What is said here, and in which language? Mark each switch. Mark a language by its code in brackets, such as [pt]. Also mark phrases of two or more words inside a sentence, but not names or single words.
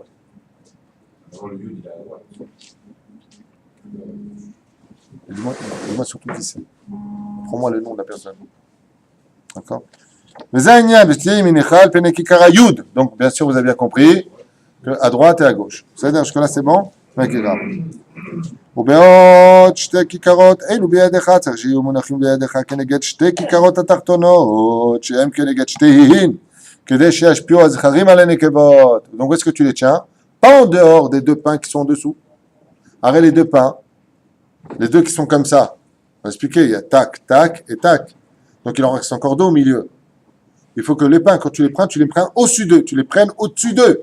[fr] Avant le Yud, il est à la droite. Dis-moi surtout qui c'est. Prends-moi le nom de la personne. D'accord? Donc, bien sûr, vous avez bien compris qu'à droite et à gauche. C'est-à-dire, jusque-là, c'est bon? [he] ובעוד שתי כיכרות אלו בידיך צריך שיהיו מונחים בידיך כנגד שתי כיכרות התחתונות שהם כנגד שתיהן כדי שישפיעו הזכרים על הנקבות. [fr] Donc où est-ce que tu les tiens? Pas en dehors des deux pains qui sont en dessous. Arrête les deux pains, les deux qui sont comme ça. On va expliquer, il y a tac, tac et tac. Donc il en reste encore deux au milieu. Il faut que les pains, quand tu les prends au-dessus d'eux. Tu les prennes au-dessus d'eux.